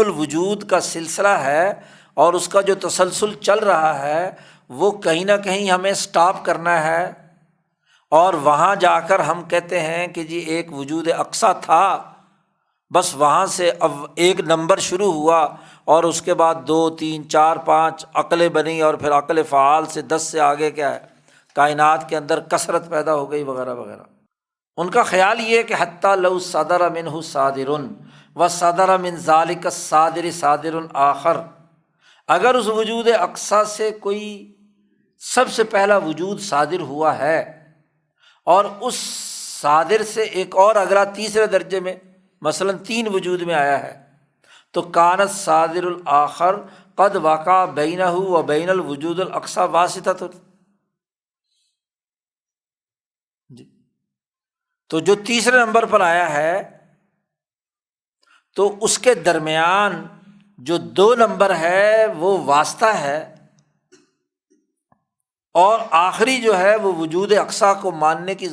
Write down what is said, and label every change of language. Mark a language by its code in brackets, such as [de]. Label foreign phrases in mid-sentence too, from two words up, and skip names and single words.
[ur] الوجود کا سلسلہ ہے اور اس کا جو تسلسل چل رہا ہے، وہ کہیں نہ کہیں ہمیں سٹاپ کرنا ہے، اور وہاں جا کر ہم کہتے ہیں کہ جی ایک وجود اقصی تھا، بس وہاں سے اب ایک نمبر شروع ہوا، اور اس کے بعد 2 3 4 5 عقلیں بنی، اور پھر عقل فعال سے 10 سے آگے کیا ہے، کائنات کے اندر کثرت پیدا ہو گئی وغیرہ وغیرہ۔ ان کا خیال یہ ہے کہ [ar] حتیٰ لو صدر منہ صادر و صدر من ذلک الصادر صادر آخر، [ur] اگر اس وجود اقصی سے کوئی سب سے پہلا وجود صادر ہوا ہے، اور اس صادر سے ایک اور اگلا تیسرے درجے میں مثلاً 3 وجود میں آیا ہے، تو [ar] کانت صادر الآخر قد وقع بینہ و بین الوجود الاقصی واسطۃ، [ur] تو جو تیسرے نمبر پر آیا ہے تو اس کے درمیان جو 2 نمبر ہے وہ واسطہ ہے، اور آخری جو ہے وہ وجود اقصی کو ماننے کی